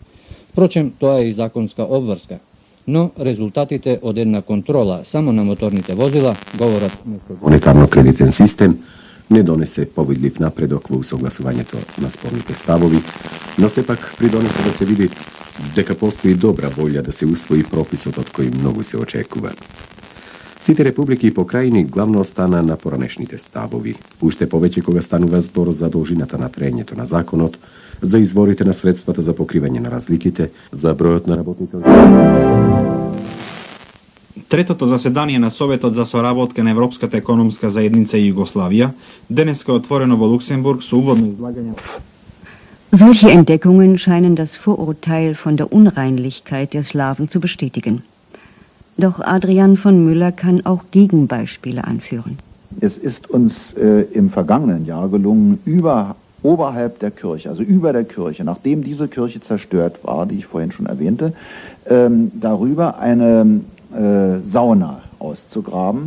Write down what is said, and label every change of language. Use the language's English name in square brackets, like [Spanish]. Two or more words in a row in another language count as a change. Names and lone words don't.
[Macedonian] Впрочем, тоа е и законска обврска. Но резултатите од една контрола само на моторните возила говорат... Монетарно-кредитен систем не донесе повидлив напредок во usoglasувањето на спорните ставови, но сепак придонесе да се види дека постои добра волја да се усвои прописот од кој многу се очекува. Сите републики и покрајни главно остана на поранешните ставови, уште повеќе кога станува збор за должината на траењето на законот, за изворите на средствата за покривање на разликите, за бројот на работните... Третото заседание на Советот за соработка на Европската економска заедница и Југославија денеска е отворено во Луксембург со уводно излагање. [German] Solche Entdeckungen scheinen das Vorurteil von der Unreinlichkeit der Slawen zu bestätigen. Doch Adrian von Müller kann auch Gegenbeispiele anführen. Es ist uns im vergangenen Jahr gelungen, oberhalb der Kirche, also über der Kirche, nachdem diese Kirche zerstört war, die ich vorhin schon erwähnte, darüber eine Sauna auszugraben.